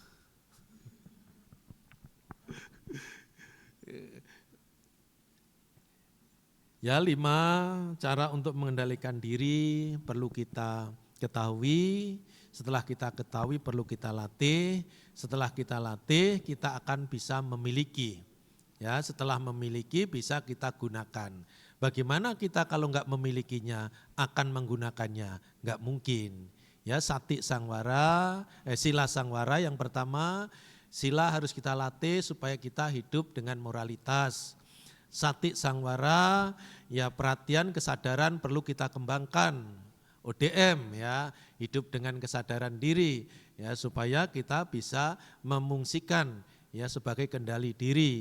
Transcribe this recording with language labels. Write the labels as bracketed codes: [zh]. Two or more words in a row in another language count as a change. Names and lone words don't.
[id] Ya 5 cara untuk mengendalikan diri perlu kita ketahui. Setelah kita ketahui perlu kita latih, setelah kita latih kita akan bisa memiliki. Ya, setelah memiliki bisa kita gunakan. Bagaimana kita kalau enggak memilikinya akan menggunakannya? Enggak mungkin. Ya, [pi] sati sangwara, sila sangwara [id] yang pertama, sila harus kita latih supaya kita hidup dengan moralitas. [pi] Sati sangwara, [id] ya perhatian kesadaran perlu kita kembangkan. ODM ya, hidup dengan kesadaran diri ya supaya kita bisa memungsikan ya sebagai kendali diri.